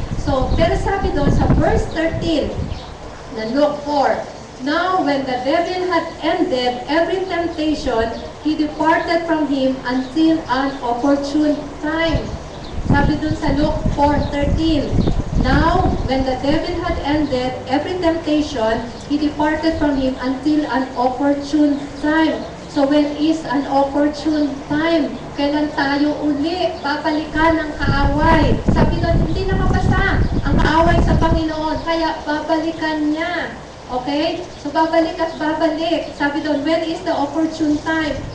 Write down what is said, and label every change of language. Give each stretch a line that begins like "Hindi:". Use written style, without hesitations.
English: So, pero sabi doon sa verse 13, na Luke 4, now, when the devil had ended every temptation, he departed from him until an opportune time. Sabi dun sa Luke 4:13. Now, when the devil had ended every temptation, he departed from him until an opportune time. So, when is an opportune time?
Filipino: Kailan tayo uli babalikan ng kaaway? Sabi dun, hindi nakapasa ang kaaway sa Panginoon, kaya babalikan niya. Okay? So, babalik at babalik.
English: Sabi doon, when is the opportune time?